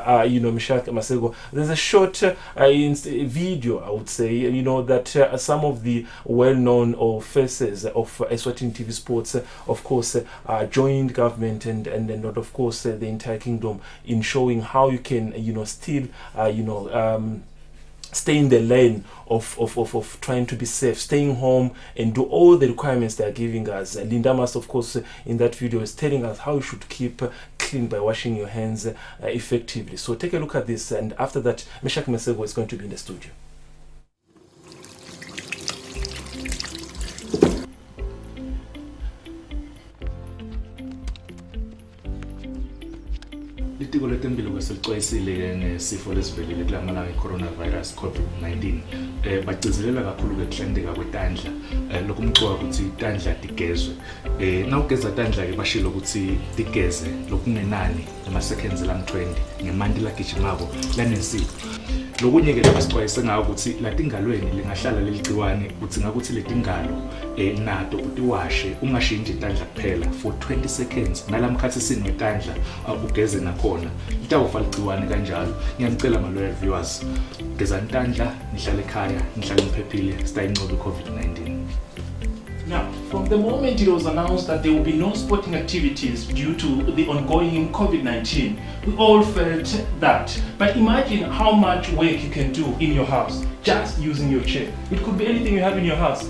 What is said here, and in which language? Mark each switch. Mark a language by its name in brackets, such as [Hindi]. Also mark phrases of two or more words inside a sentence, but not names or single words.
[English] Meshach Masego, there's a short video, I would say, that some of the well-known or faces of Eswatini TV Sports, of course, joined government and of course the entire kingdom in showing how you can still stay in the lane of trying to be safe, staying home and do all the requirements they are giving us. Linda Mas, of course, in that video is telling us how you should keep clean by washing your hands effectively. So take a look at this, and after that, Meshach Masego is going to be in the studio. [Swati] Litiko letempilo kwesixwayisile ngesifo lesivelile kulamalanga i-coronavirus COVID-19 bagcizelela kakhulu ukuhlanzeka kwetandla lokumcoka ukuthi itandla tigezwe nawugeza tandla ke bashilo ukuthi tigeze lokungenani ama-seconds lam-20 ngemanti lagijimako lanesipho. Lokunye ke labasixwayise ngawo ukuthi latingalweni lingahlala leligciwane ukuthi ngakuthi letingalo nato utiwashe ungashinji itandla kuphela [English] for 20 seconds [Swati] nalamkhathi sinwetandla ugeze nakhona litawufa ligciwane kanjalo. Ngiyacela ma- [English] loyal viewers, [Swati] geza intandla, nihlale ekhaya, nihlale niphephile, sitayinqobe i-COVID-19. [English] Now, from the moment it was announced that there will be no sporting activities due to the ongoing COVID-19, we all felt that. But imagine how much work you can do in your house just using your chair. It could be anything you have in your house.